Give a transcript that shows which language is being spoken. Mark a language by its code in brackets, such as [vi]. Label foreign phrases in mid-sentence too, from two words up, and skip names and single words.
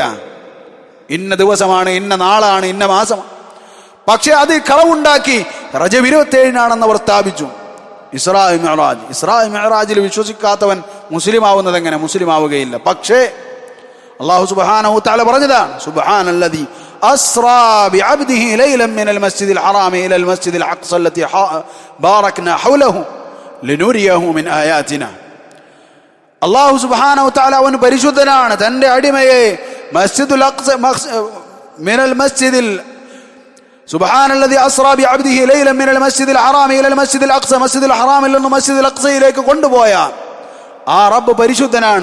[ml] ഇന്ന ദിവസമാണ്, ഇന്ന നാളാണ്, ഇന്ന മാസം. പക്ഷെ അത് കളവുണ്ടാക്കി റജബ് 27 അവർ സ്ഥാപിച്ചു. ഇസ്രാ മിഅ്റാജിൽ വിശ്വസിക്കാത്തവൻ മുസ്ലിം ആവുന്നത് എങ്ങനെ? മുസ്ലിം ആവുകയില്ല. പക്ഷേ അല്ലാഹു [ar] سبحانه وتعالى [ml] പറഞ്ഞതാണ്, [ar] سبحان الذي أسرى بعبده ليلا من المسجد الحرام إلى المسجد الأقصى الذي باركنا حوله لنريه من آياتنا. [ml] അല്ലാഹു [ar] سبحانه وتعالى [ml] അവൻ പരിശുദ്ധനാണ്. തന്റെ അടിമയെ മസ്ജിദുൽ അഖ്സ [ar] من المسجد سبحان الذي أسرى بعبده ليلا من المسجد الحرام إلى المسجد الأقصى, [ml] മസ്ജിദുൽ ഹറാമിൽ നിന്ന് മസ്ജിദുൽ അഖ്സയിലേക്ക് കൊണ്ടുപോയ ആ റബ്ബ് പരിശുദ്ധനാണ്.